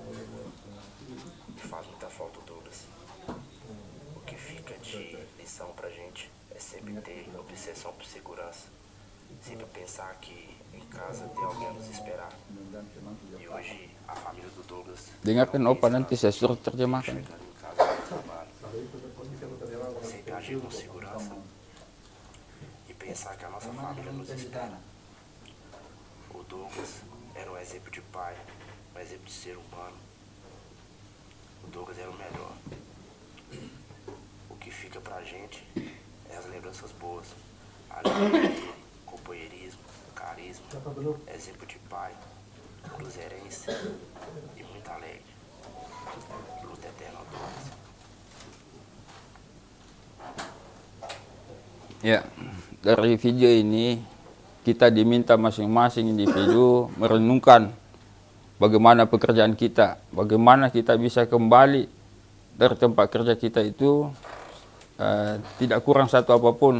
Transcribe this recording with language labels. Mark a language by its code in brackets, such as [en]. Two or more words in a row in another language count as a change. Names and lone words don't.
[pt] E faz muita falta o Douglas. O que fica de lição pra gente é sempre ter obsessão por segurança. Sempre pensar que em casa tem alguém a nos esperar. E hoje a família do Douglas [id] dengarkan opa nanti saya suruh terjemahkan. [pt] chegando em casa do trabalho. Sempre agir com segurança e pensar que a nossa família nos espera. O Douglas era um exemplo de pai, um exemplo de ser humano. O Douglas era o melhor. O que fica pra gente é as lembranças boas. Alegria, companheirismo, carisma, exemplo de pai, cruzeirense e muito alegre. Luta eterna ao Douglas. [id] Ya, dari video ini kita diminta masing-masing individu merenungkan bagaimana pekerjaan kita, bagaimana kita bisa kembali dari tempat kerja kita itu tidak kurang satu apapun.